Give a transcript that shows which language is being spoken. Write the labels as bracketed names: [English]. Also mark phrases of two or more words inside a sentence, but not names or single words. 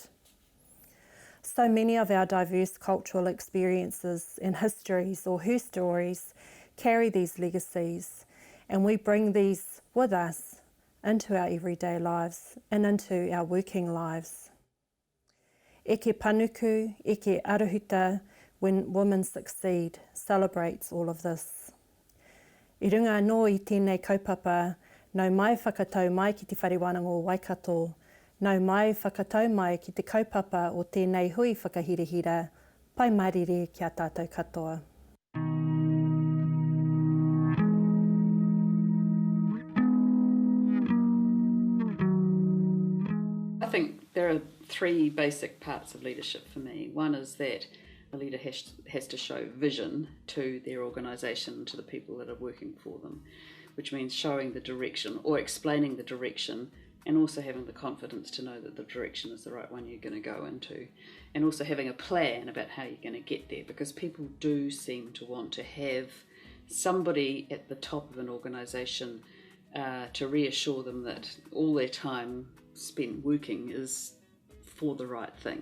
[English] So many of our diverse cultural experiences and histories, or her stories, carry these legacies, and we bring these with us into our everyday lives and into our working lives. [Māori] Eke Panuku, Eke Arahuta, [English] when women succeed, celebrates all of this. [Māori] I runga anō i tēnei kaupapa, nau mai whakatau mai ki te wharewanango Waikato, nau mai whakatau mai ki te kaupapa o tēnei hui whakahirehira, pai marire kia tātou katoa. [English] I think there are three basic parts of leadership for me. One is that a leader has to show vision to their organisation, to the people that are working for them, which means showing the direction or explaining the direction, and also having the confidence to know that the direction is the right one you're going to go into, and also having a plan about how you're going to get there, because people do seem to want to have somebody at the top of an organisation to reassure them that all their time spent working is for the right thing.